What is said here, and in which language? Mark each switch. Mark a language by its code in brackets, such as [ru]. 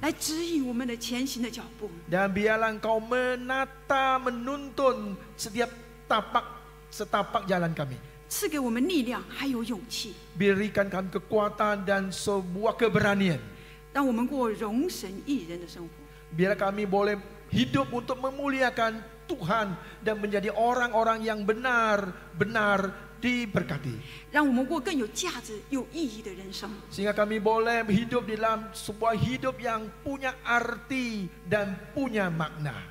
[zh] 来指引我们的前行的脚步。 [id] Dan biarlah Engkau menata, menuntun setiap tapak setapak jalan kami. [zh] 赐给我们力量还有勇气， [id] Berikan kami kekuatan dan sebuah keberanian. [zh] 让我们过荣神益人的生活。 [id] Biar kami boleh hidup untuk memuliakan Tuhan dan menjadi orang-orang yang benar-benar diberkati. [zh] 让我们过更有价值、有意义的人生。 [id] Sehingga kami boleh hidup di dalam sebuah hidup yang punya arti dan punya makna.